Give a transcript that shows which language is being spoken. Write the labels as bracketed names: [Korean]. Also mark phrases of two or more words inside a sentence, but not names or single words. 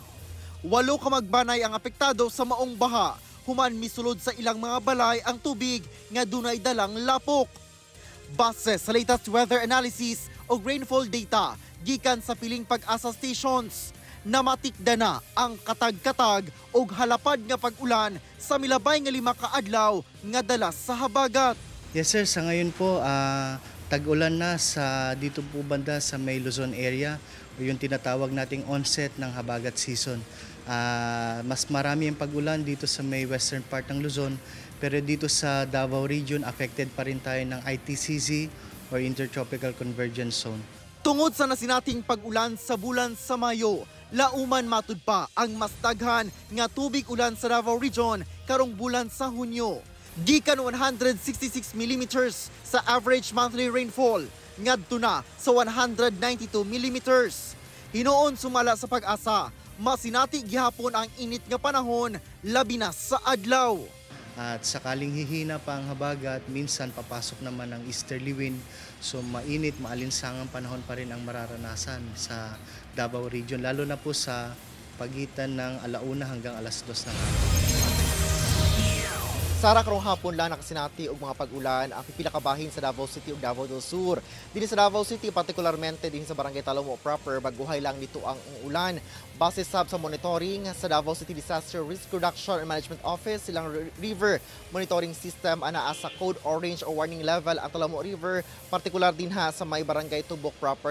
[Cebuano] 8 ka magbanay ang apektado sa maong baha, human misulod sa ilang mga balay ang tubig nga dunay dalang lapok. Base sa [English] latest weather analysis [Cebuano] o [English] rainfall data [Cebuano] gikan sa piling pag-asa stations, namatikda na ang katag-katag o halapad nga pag-ulan sa milabay nga 5 ka adlaw nga dalas sa habagat. [Filipino] Yes sir, sa ngayon po tag-ulan na sa dito po banda sa may Luzon area o yung tinatawag nating onset ng habagat season. Mas marami ang pag-ulan dito sa may [English] western part [Filipino] ng Luzon, pero dito sa Davao Region affected pa rin tayo ng ITCZ or Intertropical Convergence Zone. [Cebuano] Tungod sa nasinating pag-ulan sa bulan sa Mayo, lauman matud pa ang mas daghan nga tubig ulan sa Davao Region karong bulan sa Hunyo. Gikan 166 millimeters sa [English] average monthly rainfall, [Cebuano] ngadto na sa 192 millimeters. Hinoon sumala sa pag-asa, masinati gihapon ang init nga panahon, labi na sa adlaw. [Filipino] At sakaling hihina pa ang habagat, minsan papasok naman ang easterly wind. So mainit, maalinsangang panahon pa rin ang mararanasan sa Davao Region, lalo na po sa pagitan ng 1:00 hanggang 2:00 ng hapon. [Cebuano] Sara, karong hapon lang nakasinati og mga pag-ulan ang pipila ka bahin sa Davao City ug Davao del Sur. Dili sa Davao City, partikularmente din sa Barangay Talomo proper, baguhay lang dito ang ulan. Base sab sa monitoring sa Davao City Disaster Risk Reduction and Management Office, silang [English] river monitoring system [Cebuano] ana sa [English] code orange [Cebuano] o [English] warning level [Cebuano] ang Talomo River, partikular din ha sa may Barangay Tubok proper.